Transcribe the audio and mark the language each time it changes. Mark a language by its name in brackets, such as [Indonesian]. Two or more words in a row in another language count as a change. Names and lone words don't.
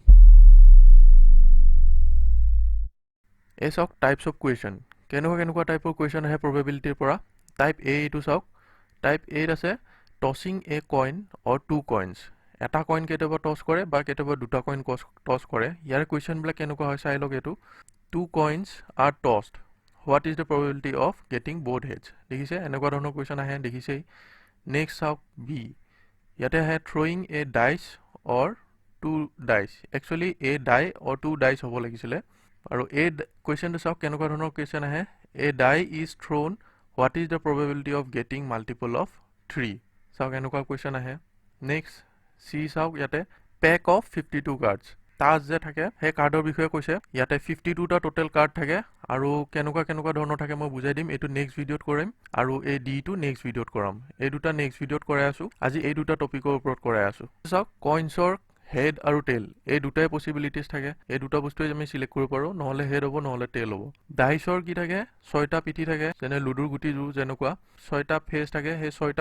[English] ask types of question [Assamese] কেনেকুৱা টাইপৰ কোৱেশ্চন আহে probabilityৰ পৰা টাইপ A এটো চাওক টাইপ A আছে [English] tossing a coin or two coins [Assamese] এটা কইন কেতিয়াবা টস কৰে বা কেতিয়াবা দুটা কইন টস কৰে ইয়াৰ কোৱেশ্চন বিলাক কেনেকুৱা হয় চাই লওক এটো [English] two coins are tossed what is the probability of getting both heads [Assamese] দেখিছে এনেকুৱা ধৰণৰ কোৱেশ্চন আহে দেখিছেই নেক্সট চাওক B ইয়াতে আহে [English] throwing a dice or two dice [Assamese] actually a die or two dice হ'ব লাগিছিলে আৰু এই কোৱেশ্চনটো চাওক কেনেকুৱা ধৰণৰ কোৱেশ্চন আহে [English] a die is thrown what is the probability of getting multiple of 3 [Assamese] চাওক এনেকুৱা কোৱেশ্চন আহে নেক্সট C চাওক ইয়াতে [English] pack of 52 cards [Assamese] তাজ যে থাকে হে কাৰ্ডৰ বিষয়ে কৈছে ইয়াতে 52 টা টোটাল কাৰ্ড থাকে আৰু কেনেকুৱা ধৰণৰ থাকে মই বুজাই দিম এটো নেক্সট ভিডিওত কৰিম আৰু এই ডি টো নেক্সট ভিডিওত কৰাম এই দুটা নেক্সট ভিডিওত কৰাই আছো আজি এই দুটা টপিকৰ ওপৰত কৰাই আছো চাওক কইনছৰ হেড আৰু টেল এই দুটাই পসিবিলিটিজ থাকে এই দুটা বস্তুই আমি সিলেক্ট কৰিব পাৰো নহলে হেড হ'ব নহলে টেল হ'ব ডাইছৰ কি থাকে 6টা পিঠি থাকে যেনে লুডুৰ গুটি জু যেনেকুৱা 6টা ফেস থাকে হে 6টা